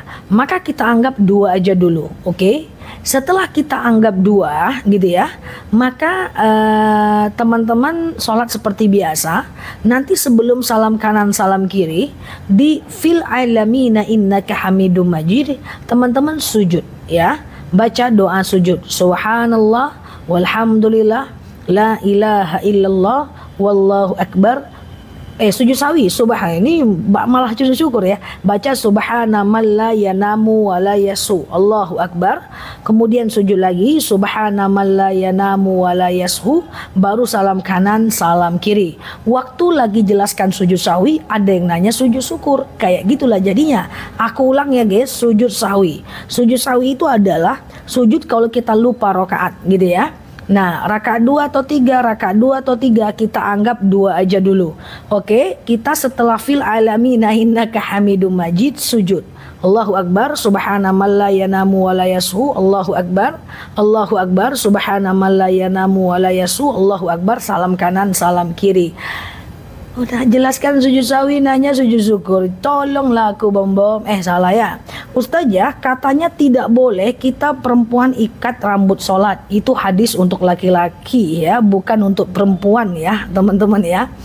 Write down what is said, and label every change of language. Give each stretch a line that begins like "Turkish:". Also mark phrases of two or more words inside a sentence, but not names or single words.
Indonesian: Maka kita anggap 2 aja dulu, oke? Setelah kita anggap 2 gitu ya, maka teman-teman sholat seperti biasa. Nanti sebelum salam kanan salam kiri,
Arabic: في العالمين إنك حميد مجيد,
Indonesian: teman-teman sujud ya. Baca doa sujud.
Arabic: سبحان الله والحمد لله لا إله إلا الله والله أكبر.
Indonesian: Sujud sahwi, subhan, ini malah sujud syukur ya.
Arabic: Baca سبحان من لا ينام ولا يسهو الله أكبر.
Indonesian: Kemudian sujud lagi,
Arabic: سبحان من لا ينام ولا يسهو,
Indonesian: baru salam kanan salam kiri. Waktu lagi jelaskan sujud sahwi, ada yang nanya sujud syukur. Kayak gitulah jadinya. Aku ulang ya guys, sujud sahwi. Sujud sahwi itu adalah sujud kalau kita lupa rakaat gitu ya. Nah, rakaat 2 atau 3, rakaat 2 atau 3 kita anggap 2 aja dulu. Oke, kita setelah
Arabic: في العالمين إنك حميد مجيد
Indonesian: sujud.
Arabic: الله أكبر سبحان من لا ينام ولا يسهو الله أكبر. الله أكبر سبحان من لا ينام ولا يسهو الله أكبر.
Indonesian: Salam kanan, salam kiri. Udah jelaskan sujud sahwi, nanya sujud syukur. Tolonglah aku bom. Salah ya. Ustazah, katanya tidak boleh kita perempuan ikat rambut sholat. Itu hadis untuk laki-laki ya, bukan untuk perempuan ya teman-teman ya.